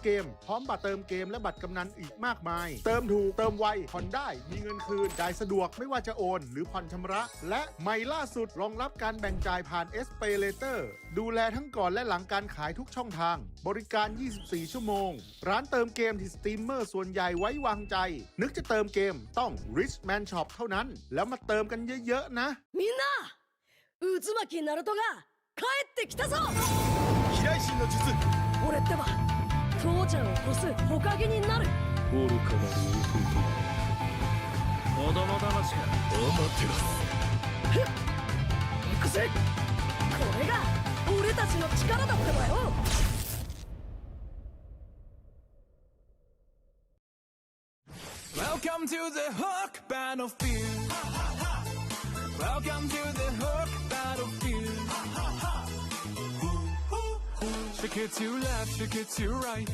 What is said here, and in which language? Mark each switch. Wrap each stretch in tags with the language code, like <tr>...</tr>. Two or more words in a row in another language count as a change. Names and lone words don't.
<th>เกมพร้อมบัตรเติมเกมและบัตรกำนันอีกมากมายเติมถูกเติมไวผ่อนได้มีเงินคืนจ่ายสะดวกไม่ว่าจะโอนหรือผ่อนชำระและใหม่ล่าสุดรองรับการแบ่งจ่ายผ่าน Pay Later ดูแลทั้งก่อนและหลังการขายทุกช่องทางบริการ 24 ชั่วโมงร้านเติมเกมที่สตรีมเมอร์ส่วนใหญ่ไว้วางใจนึกจะเติมเกมต้อง Richman Shop เท่านั้นแล้วมาเติมกันเยอะๆนะ</th> <ja>みんな渦巻きナルトが帰ってきたぞ飛来神の術俺ってば父ちゃんを越す火影になる愚かなる弟子供騙しか待ってますふっ行くぜこれが俺たちの力だってばよ。</ja> <en>Welcome to the Hook Battlefield. Welcome to the Hook Battlefield. Shake it to left, shake it to right.</en>